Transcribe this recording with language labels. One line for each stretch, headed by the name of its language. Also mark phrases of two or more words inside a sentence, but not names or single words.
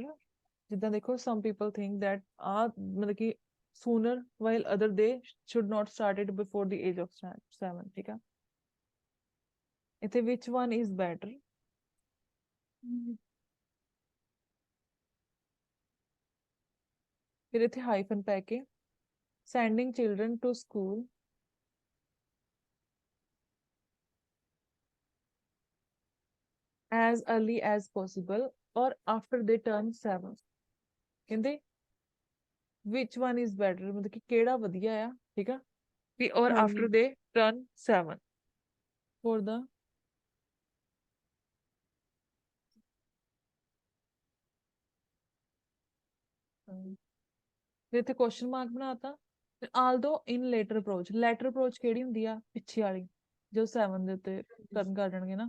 Punjabi: ਜਿੱਦਾਂ ਦੇਖੋ,
English: some people think that ਆ
Punjabi: ਮਤਲਬ ਕਿ
English: sooner while other they should not start it before the age of 7,
Punjabi: ਠੀਕ ਆ।
English: ਇੱਥੇ which one is better,
Punjabi: ਫਿਰ ਇੱਥੇ ਹਾਈਫਨ ਪੈ ਕੇ
English: sending children to school as early as possible or after they turn 7, ਕਹਿੰਦੇ which one is better,
Punjabi: ਮਤਲਬ ਕਿ ਕਿਹੜਾ ਵਧੀਆ ਆ, ਠੀਕ ਆ, ਵੀ
English: or after they turn 7 for the
Punjabi: ਫਿਰ ਇੱਥੇ
English: question mark
Punjabi: ਬਣਾਤਾ।
English: although in latter approach, latter approach
Punjabi: ਕਿਹੜੀ ਹੁੰਦੀ ਆ, ਪਿੱਛੇ ਵਾਲੀ, ਜੋ 7 ਦੇ ਉੱਤੇ ਟਰਨ ਕਰ ਜਾਣਗੇ ਨਾ।